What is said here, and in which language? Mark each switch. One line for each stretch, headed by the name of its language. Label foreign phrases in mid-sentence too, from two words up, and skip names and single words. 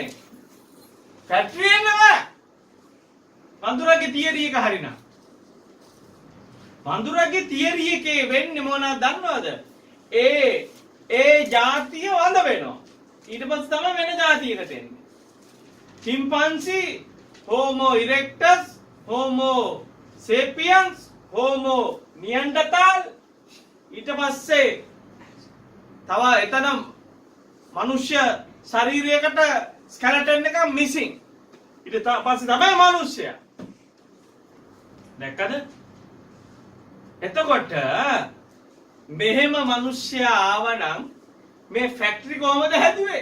Sinhala: ෆැක්ටරි එනවා. වඳුරගේ තියරි එක හරිනම්. වඳුරගේ තියරි එකේ වෙන්නේ මොනවද දන්නවද? ඒ જાතිය වඳ වෙනවා. ඊට පස්සේ තමයි වෙන જાතියකට එන්නේ.
English: chimpanzee, homo erectus, homo sapiens, homo neanderthal
Sinhala: ඊට පස්සේ තව එතන මනුෂ්‍ය ශරීරයකට ස්කෙලටන් එක මිසින්. ඊට පස්සේ තමයි මනුෂ්‍යයා. දැක්කද? එතකොට මෙහෙම මිනිස්සයා ආවනම් මේ ෆැක්ටරි කොහමද හැදුවේ?